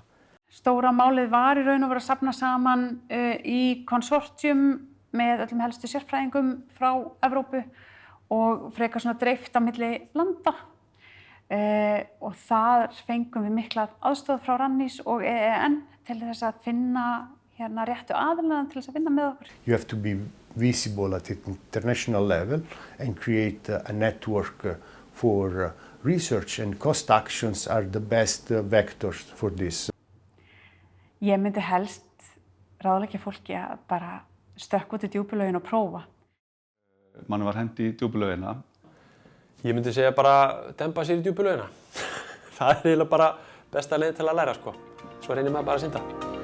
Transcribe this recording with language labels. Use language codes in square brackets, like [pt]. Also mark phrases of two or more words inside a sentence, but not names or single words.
[is] Stóra málið var í raun og veru að safna saman í konsortium með öllum helstu sérfræðingum frá Evrópu og frekar svona dreift á milli landa. Og þar fengum við mikla aðstoð frá Rannís og EEN til þess að finna réttu aðilana til þess að vinna með okkur. [en] You have to be visible at an international level and create a network for research and cost actions are the best vectors for this. [is] Ég myndi helst ráðleggja fólki að bara stökkva út í djúpulaugina og prófa. Manni var hent í djúpulaugina. Ég myndi segja bara dempa sér í djúpulaugina. Það eiginlega bara besta leið til að læra Svo reynir maður bara að synda.